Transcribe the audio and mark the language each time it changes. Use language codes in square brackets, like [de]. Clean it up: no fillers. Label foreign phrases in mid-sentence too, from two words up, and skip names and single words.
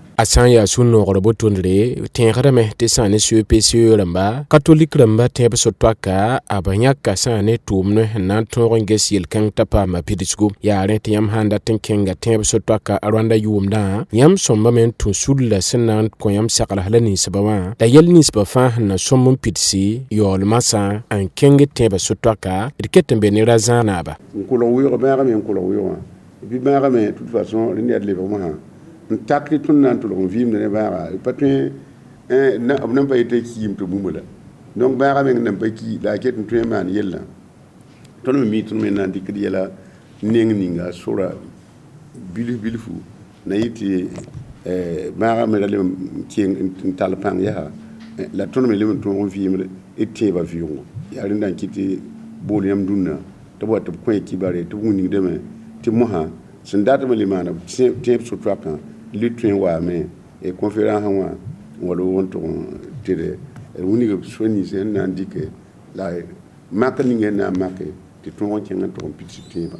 [mos] a sã n yaa sũ-noogr botõndre tẽegdame tɩ sã ne CEPCE rãmba katolik rãmba tẽeb so-toaka a b yãka sã ne tʋʋmd sẽn na n tõog n ges yel-kãng t'a paama pidsgu yaa rẽ tɩ yãmb sãn dat n kẽnga tẽeb so-toaka a rõanda yʋʋmdã yãmb sõmbame n tũ sulla sẽn na n kõ yãmb sagls la ninsbã wã la yɛl ninsbã fãa sẽn na sõmb n pidsi yaoolmã n kẽng tẽebã so-toaka d ket n be ne ra zãag naaba n kolg wɩʋg bãagame n kolg wɩʋgã bɩ bãagame [fr] de toute façon [mos] rẽ ned lebg mosã n tak tɩ tõnd na n tʋlg n vɩɩmda ne bãaga pa tõe b nan pa yeta kiim tɩ bũmba la donc bãaga meng nan pa ki la a ket n tõe n maan yellã tõnd me mi tõnd me na n dɩkd yɛla neng ninga sora bilfu na yɩ tɩ bãaga me ra leb n tall pãng yaa la tõnd me leb n tõog n vɩɩmd d tẽebã vɩʋʋngo yaa rẽnda n kɩ tɩ bool yãmb dũnna tɩ b wa tɩ b kõ kibare tɩ b wingdame tɩ mosã sẽn datame le maana tẽeb so-toakã le tõe n waame conférence wã n wa loog n tʋg n tɩd wĩnnig b soa nins n na n dɩke la mak ninga na n make tɩ tõog n kẽng n tʋg n pidsi tẽebã